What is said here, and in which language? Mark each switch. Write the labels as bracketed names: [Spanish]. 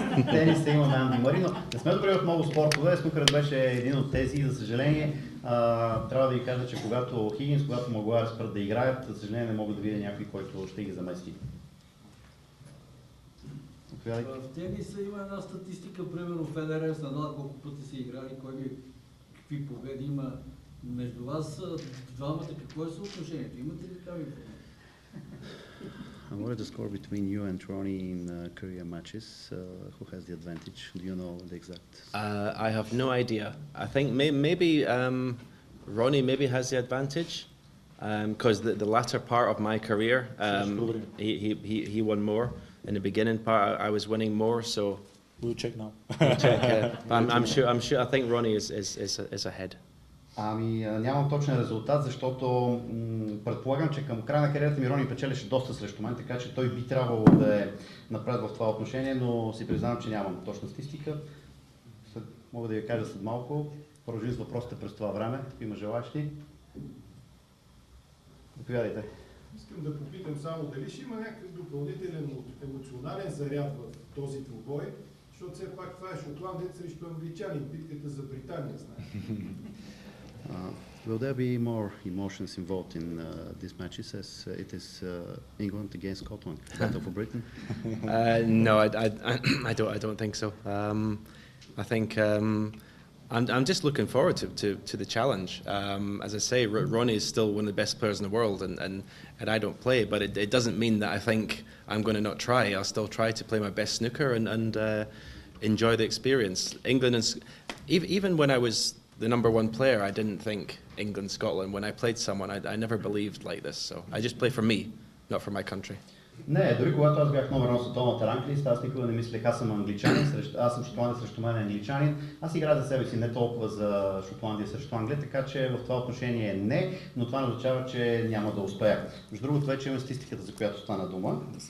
[Bulgarian] Тениса имаме Анди Мъри, но не сме добри в много спортове. Снукърът беше един от тези и за съжаление трябва да ви кажа, че когато Хигинс, когато Магуайр спрат да играят, за съжаление не мога да видя някой, който ще ги замести. В тениса има една статистика, примерно Федерер с Надал колко пъти са играли, какви победи има. Между вас двамата какво е съотношението? Имате ли такава информация? [English] What is the score between you and Ronie in career matches? Who has the advantage? Do you know the exact? I have no idea. I think maybe Ronie maybe has the advantage because the latter part of my career, he won more. In the beginning part, I was winning more, so we'll check now. I'm sure. I think Ronie is ahead. [Bulgarian] Нямам точен резултат, защото предполагам, че към края на кариерата ми Рони печелеше доста срещу мен, така че той би трябвало да е напред в това отношение, но си признавам, че нямам точна статистика. Мога да ви кажа след малко. Продължим с въпросите през това време. Има желащи? Заповядайте. Искам да попитам само дали ще има някакъв допълнителен емоционален заряд в този двубой, защото все пак това е шотландец срещу англичанин, битката за Британия, знаеш. [English] Will there be more emotions involved in these matches as it is England against Scotland, battle for Britain? No, I don't think so. I think I'm just looking forward to the challenge. As I say, Ronie is still one of the best players in the world, and I don't play, but it doesn't mean that I think I'm going to not try. I'll still try to play my best snooker and enjoy the experience. England and even when I was the #1 player, I didn't think England, Scotland. When I played someone, I never believed like this. So I just play for me, not for my country. [Bulgarian] Не, дори когато аз бях номер 1 в световната ранглиста, аз никога не мислех, аз съм англичанин, аз съм шотландец срещу мен англичанин. Аз играя за себе си, не толкова за Шотландия срещу Англия, така че в това отношение не, но това не означава, че няма да успея. Между другото, вече имаме статистиката, за която стана дума.